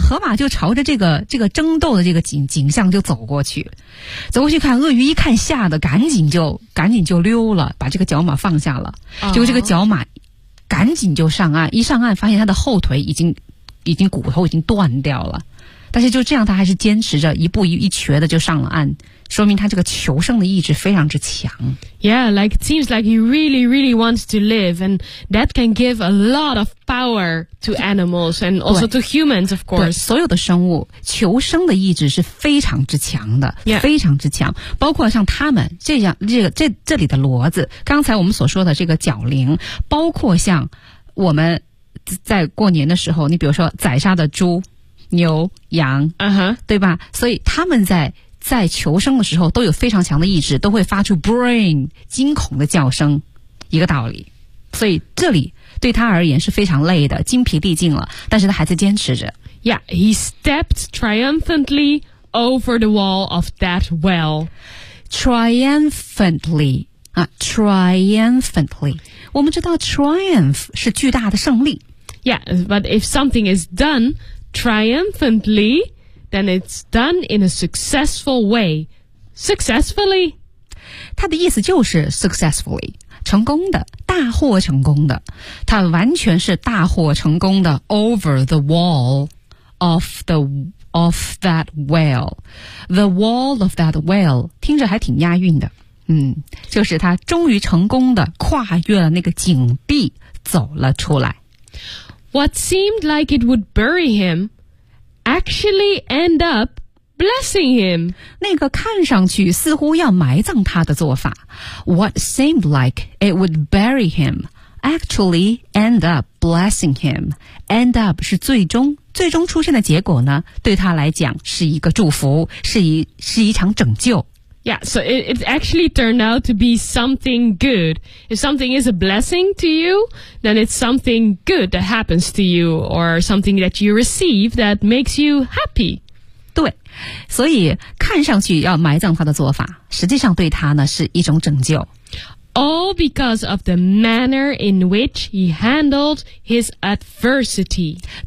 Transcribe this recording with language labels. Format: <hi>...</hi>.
<zh>河马就朝着这个争斗的这个景象就走过去看鳄鱼一看吓得赶紧就溜了把这个角马放下了结果这个角马赶紧就上岸一上岸发现它的后腿已经骨头已经断掉了但是就这样他还是坚持着一步一瘸的就上了岸，说明他这个求胜的意志非常之强。</zh> <en>Yeah, like it seems like he really, really wants to live, and that can give a lot of power to animals and also to humans, of course.</en> <zh>对，所有的生物求生的意志是非常之强的、</zh> <en>yeah.</en> <zh>非常之强，包括像他们这样这里的骡子，刚才我们所说的这个角羚，包括像我们在过年的时候，你比如说宰杀的猪牛羊、 uh-huh. 对吧，所以他们在求生的时候都有非常强的意志，都会发出 brain 惊恐的叫声，一个道理。所以这里对他而言是非常累的，精疲力尽了，但是他还在坚持着。</zh> <en>Yeah, he stepped triumphantly over the wall of that well.</en> <zh>Triumphantly triumphantly 我们知道 triumph 是巨大的胜利。</zh> <en>Yeah, but if something is done triumphantlyThen it's done in a successful way. Successfully.</en> <zh>他的意思就是 successfully, 成功的，大获成功的。他完全是大获成功的</zh> <en>over the wall of that well. The wall of that well,</en> <zh>听着还挺押韵的。就是他终于成功的跨越了那个井壁走了出来。</zh> <en>What seemed like it would bury him,Actually end up blessing him.</en> <zh>那个看上去似乎要埋葬他的做法</zh> <en>What seemed like it would bury him actually end up blessing him.</en> <zh>End up 是最终出现的结果呢，对他来讲是一个祝福，是一场拯救。</zh> <en>Yeah, so it actually turned out to be something good. If something is a blessing to you, then it's something good that happens to you or something that you receive that makes you happy.</en> <zh>对，所以看上去要埋葬他的做法，实际上对他呢是一种拯救。</zh> <en>All because of the manner in which he handled his adversity.</en>